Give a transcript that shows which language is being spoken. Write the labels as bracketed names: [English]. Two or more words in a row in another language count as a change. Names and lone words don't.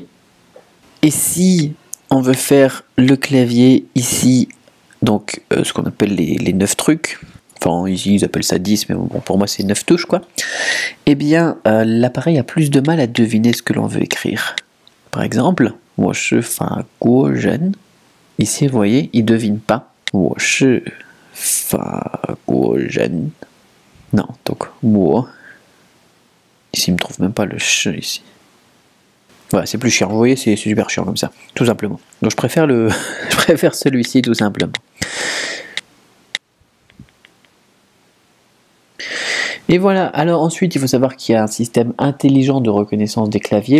[French] Et si on veut faire le clavier ici, donc ce qu'on appelle les 9 trucs, enfin ici ils appellent ça 10, mais bon, pour moi c'est 9 touches quoi, l'appareil a plus de mal à deviner ce que l'on veut écrire. Par exemple, « [Chinese] 我是法国人», [French] ici vous voyez, il ne devine pas « [Chinese] 我是法国人». [French] Non, donc «我». Ici, il ne me trouve même pas le « ch » ici. Voilà, c'est plus chiant. Vous voyez, c'est super chiant comme ça, tout simplement. Donc je préfère je préfère celui-ci, tout simplement. Et voilà, alors ensuite, il faut savoir qu'il y a un système intelligent de reconnaissance des claviers.